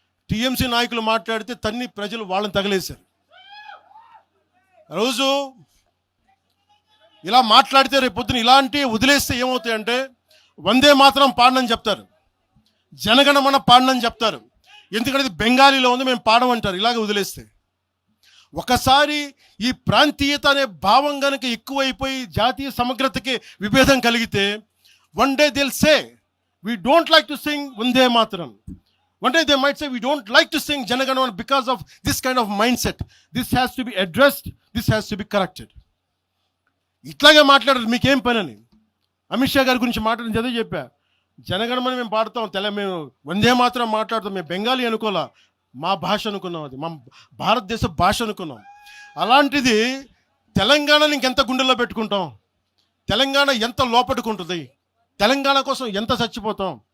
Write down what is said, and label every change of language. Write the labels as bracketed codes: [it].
[te] TMC నాయకులు మాట్లాడితే ప్రజలు వాళ్ళని తగిలేశారు. రోజు ఇలా మాట్లాడితే రేపు పొద్దున ఇలాంటి వదిలేస్తే ఏమవుతాయంటే, వందే మాత్రం పాడనని చెప్తారు, జనగణమన పాడనని చెప్తారు. ఎందుకంటే ఇది బెంగాలీలో ఉంది, మేము పాడమంటారు. ఇలాగే వదిలేస్తే ఒకసారి ఈ ప్రాంతీయత అనే భావం కనుక ఎక్కువైపోయి జాతీయ సమగ్రతకి విభేదం కలిగితే, [en] one day [hi] Dil say [en] we don't like to sing Vande Mataram. One day they might say we don't like to sing Janaganamana because of this kind of mindset. This has to be addressed. This has to be corrected. [te] ఇట్లాగే మాట్లాడారు, మీకేం పని అని. అమిత్ షా గారి గురించి మాట్లాడిన చదివి చెప్పా, జనగణమన మేము పాడతాం, మేము వందే మాత్రం మాట్లాడతాం, మేము బెంగాలీ అనుకోలే, మా భాష అనుకున్నాం, అది మా భారతదేశ భాష అనుకున్నాం. అలాంటిది తెలంగాణని ఇంకెంత గుండెల్లో పెట్టుకుంటాం, తెలంగాణ ఎంత లోపట్టుకుంటుంది, తెలంగాణ కోసం ఎంత చచ్చిపోతాం.